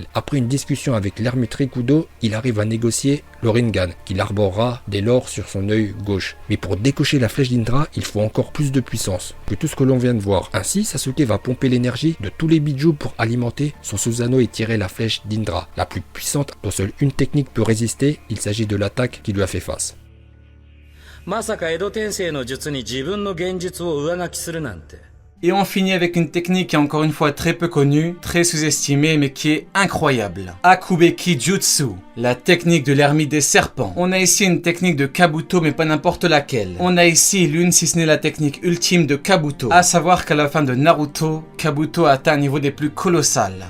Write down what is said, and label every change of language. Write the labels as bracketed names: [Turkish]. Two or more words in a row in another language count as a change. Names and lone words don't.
[French] Après une discussion avec l'ermite Rikudo, il arrive à négocier le Rinnegan, qu'il arborera dès lors sur son œil gauche. Mais pour décocher la flèche d'Indra, il faut encore plus de puissance que tout ce que l'on vient de voir. Ainsi, Sasuke va pomper l'énergie de tous les bijou pour alimenter son Susanoo et tirer la flèche d'Indra, la plus puissante dont seule une technique peut résister. Il s'agit de l'attaque qui lui a fait face. [Japanese] まさか江戸天聖の術に自分の現実を上書きするなんて。 [French] Et on finit avec une technique qui est encore une fois très peu connue, très sous-estimée mais qui est incroyable. Akubeki Jutsu, la technique de l'ermite des serpents. On a ici une technique de Kabuto mais pas n'importe laquelle. On a ici l'une si ce n'est la technique ultime de Kabuto. À savoir qu'à la fin de Naruto, Kabuto a atteint un niveau des plus colossales.